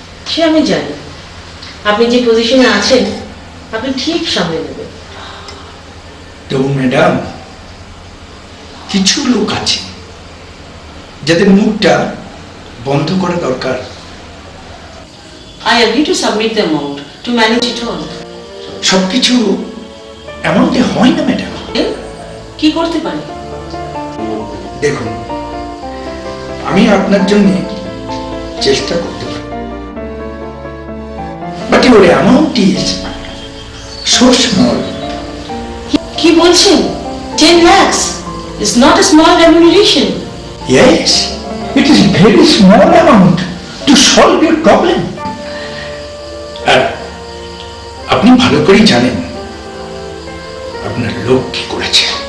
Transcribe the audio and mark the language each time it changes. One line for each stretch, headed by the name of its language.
Bangla: সে আমি জানি, আপনি যে পজিশনে আছেন আপনি ঠিক সামলে নেবেন। তবু ম্যাডাম, কিছু লোক আছে যাদের মুখটা বন্ধ করা দরকার।
English: I agree to submit the amount to manage it all.
Bangla: সবকিছু এমনটি হয় না ম্যাডাম। কি করতে পারি? দেখুন, আমি আপনার জন্য চেষ্টা করতে পারি,
English: But your amount is so small.
Bangla: কি বলছেন?
English: 10 lakhs is not a small remuneration. Yes, it is very small amount to solve your problem.
Bangla: আর আপনি ভালো করেই জানেন আপনার লোক কি করেছে।